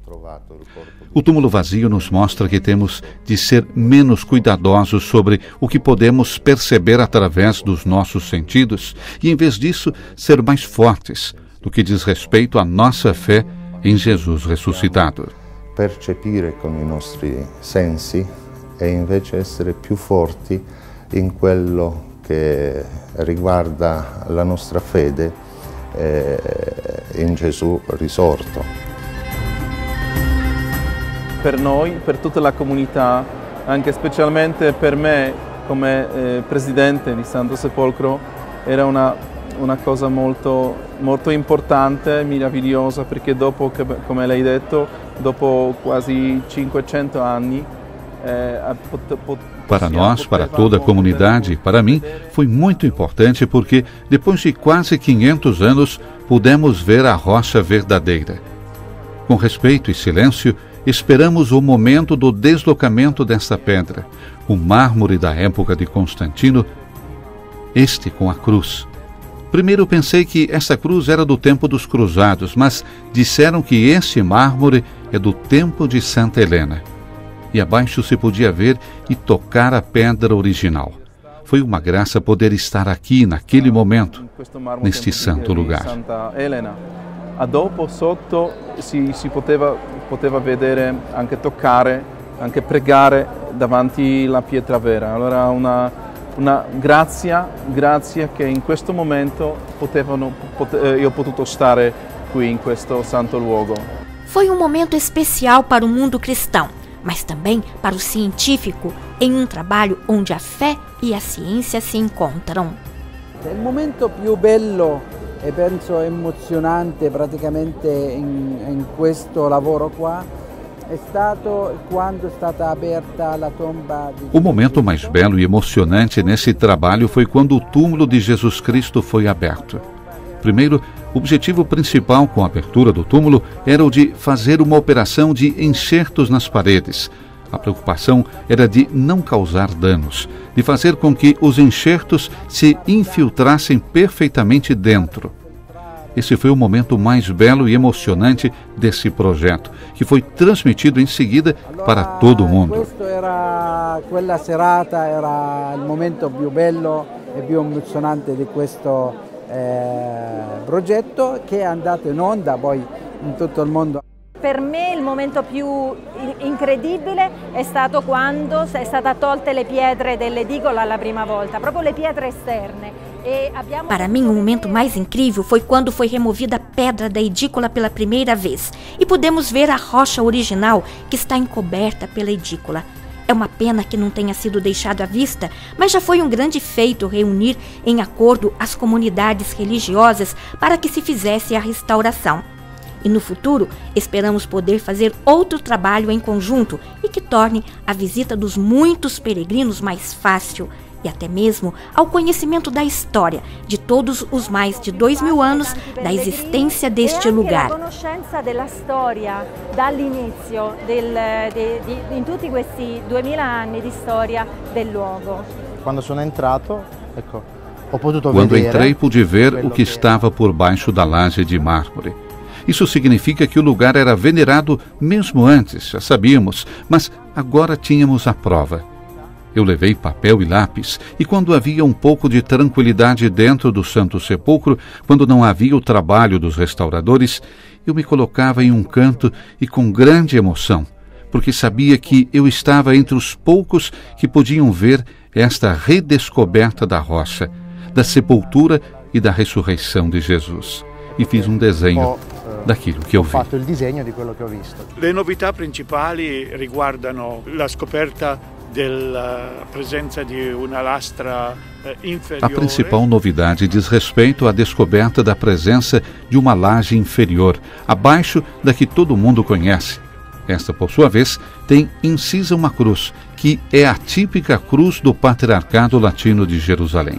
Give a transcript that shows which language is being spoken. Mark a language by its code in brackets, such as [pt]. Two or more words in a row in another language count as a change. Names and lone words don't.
[pt] O túmulo vazio nos mostra que temos de ser menos cuidadosos sobre o que podemos perceber através dos nossos sentidos e, em vez disso, ser mais fortes no que diz respeito à nossa fé em Jesus ressuscitado. [it] Percepire con i nostri sensi e invece essere più forti in quello che riguarda la nostra fede in Gesù risorto. Per noi, per tutta la comunità, anche specialmente per me come presidente di Santo Sepolcro, era una cosa molto importante, meravigliosa, perché dopo, come lei ha detto, dopo quasi 500 anni, [pt] Para nós, para toda a comunidade e para mim, foi muito importante porque, depois de quase 500 anos, pudemos ver a rocha verdadeira. Com respeito e silêncio, esperamos o momento do deslocamento dessa pedra, o mármore da época de Constantino, este com a cruz. Primeiro pensei que essa cruz era do tempo dos cruzados, mas disseram que esse mármore é do tempo de Santa Helena. E abaixo se podia ver e tocar a pedra original. Foi uma graça poder estar aqui, naquele momento, neste santo lugar. [it] Santa Elena. A dopo sotto si poteva vedere, anche toccare, anche pregare davanti alla pietra vera. Allora una grazia che in questo momento io ho potuto stare qui in questo santo luogo. [pt] Foi um momento especial para o mundo cristão, mas também para o científico, em um trabalho onde a fé e a ciência se encontram. [it] Il momento più bello e penso emozionante praticamente in questo lavoro qua è stato quando è stata aperta la tomba di... [pt] O momento mais belo e emocionante nesse trabalho foi quando o túmulo de Jesus Cristo foi aberto. Primeiro, o objetivo principal com a abertura do túmulo era o de fazer uma operação de enxertos nas paredes. A preocupação era de não causar danos, de fazer com que os enxertos se infiltrassem perfeitamente dentro. Esse foi o momento mais belo e emocionante desse projeto, que foi transmitido em seguida para todo o mundo. [it] Quella serata era il momento più bello e più emozionante di questo progetto che è andato in onda poi in tutto il mondo. Per me il momento più incredibile è stato quando è stata tolte le pietre dell'edicola la prima volta, proprio le pietre esterne. [pt] Para mim, o momento mais incrível foi quando foi removida a pedra da edícula pela primeira vez e pudemos ver a rocha original que está encoberta pela edícula. É uma pena que não tenha sido deixado à vista, mas já foi um grande feito reunir em acordo as comunidades religiosas para que se fizesse a restauração. E no futuro, esperamos poder fazer outro trabalho em conjunto e que torne a visita dos muitos peregrinos mais fácil e até mesmo ao conhecimento da história de todos os mais de 2000 anos da existência deste lugar. [it] A conoscenza della storia dall'inizio in tutti questi 2000 anni di storia del luogo. Quando sono entrato, ecco, ho potuto [pt] Quando [it] vedere. [pt] entrei, pude ver o que estava por baixo da laje de mármore. Isso significa que o lugar era venerado mesmo antes, já sabíamos, mas agora tínhamos a prova. Eu levei papel e lápis, e quando havia um pouco de tranquilidade dentro do Santo Sepulcro, quando não havia o trabalho dos restauradores, eu me colocava em um canto e com grande emoção, porque sabia que eu estava entre os poucos que podiam ver esta redescoberta da rocha, da sepultura e da ressurreição de Jesus. E fiz um desenho daquilo que eu vi. [it] Ho fatto il disegno di quello che ho visto. Le novità principali riguardano la scoperta della [pt] presença de uma lastra inferior. A principal novidade diz respeito à descoberta da presença de uma laje inferior, abaixo da que todo mundo conhece. Esta, por sua vez, tem incisa uma cruz, que é a típica cruz do Patriarcado Latino de Jerusalém.